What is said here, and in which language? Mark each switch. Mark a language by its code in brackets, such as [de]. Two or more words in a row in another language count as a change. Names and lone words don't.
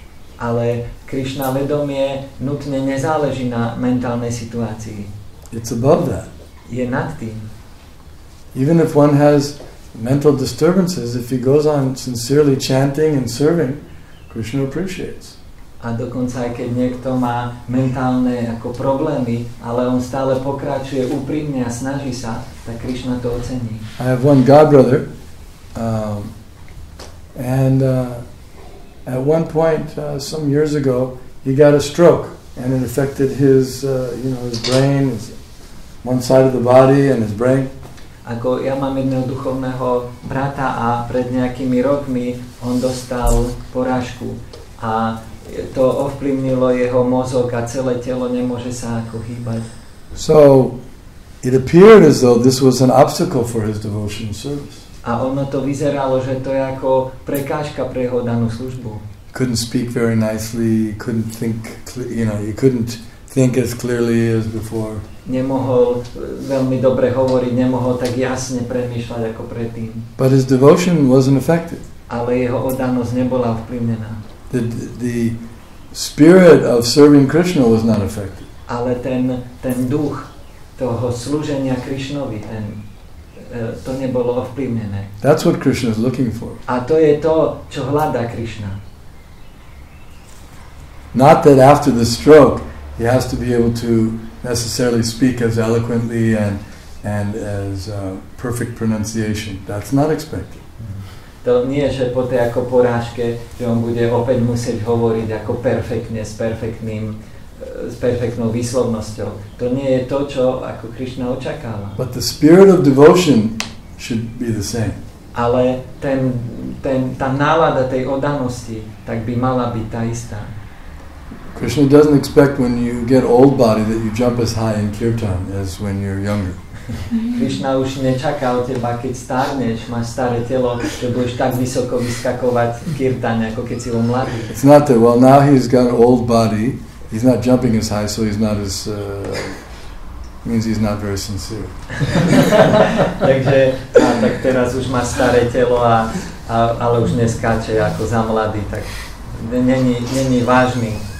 [sk] Ale Krishna vedomie nutne nezáleží na mentálnej situácii. [en] It's above that. [sk] Je nad tým. [en] Even if one has mental disturbances, if he goes on sincerely chanting and serving, Krishna appreciates. [sk] A dokonca aj keď niekto má mentálne ako problémy, ale on stále pokračuje úprimne a snaží sa, tak Krishna to ocení. [en] I have one godbrother, and at one point, some years ago, he got a stroke, and it affected his brain, one side of the body and his brain. [sk] Ako ja mám jedného duchovného brata a pred nejakými rokmi on dostal porážku a to ovplyvnilo jeho mozog a celé telo nemôže sa ako hýbať. [en] So it appeared as though this was an obstacle for his devotion service. [sk] A ono to vyzeralo, že to je ako prekážka pre jeho danú službu. [en] Couldn't speak very nicely, couldn't think, he couldn't think as clearly as before. [sk] Nemohol veľmi dobre hovoriť, nemohol tak jasne premýšľať ako predtým. [en] But his devotion wasn't affected. [sk] Ale jeho oddanosť nebola ovplyvnená. [en] The spirit of serving Krishna was not affected. [sk] Ale ten duch toho slúženia Krishnovi, to nebolo ovplyvnené. [en] That's what Krishna is looking for. [sk] A to je to, čo hľadá Krishna. [en] Not that after the stroke he has to be able to necessarily speak as eloquently and as perfect pronunciation. That's not expected. [sk] To nie, že po tej ako porážke, že on bude opäť musieť hovoriť ako perfektne, s perfektnou výslovnosťou. To nie je to, čo ako Krishna očakáva. [en] But the spirit of devotion should be the same. [sk] Ale tá nálada tej oddanosti, tak by mala byť tá istá. [en] Krishna doesn't expect when you get old body that you jump as high in kirtan as when you're younger. [sk] Krishna už nečaká od teba, keď starneš, máš staré telo, že budeš tak vysoko vyskakovať v kirtane, ako keď si bol mladý. [en] It's not that, well, now he's got an old body, he's not jumping as high, so he's not as, means he's not very sincere. [sk] Takže, tak teraz už má staré telo, ale už neskáče ako za mladý, tak není vážny.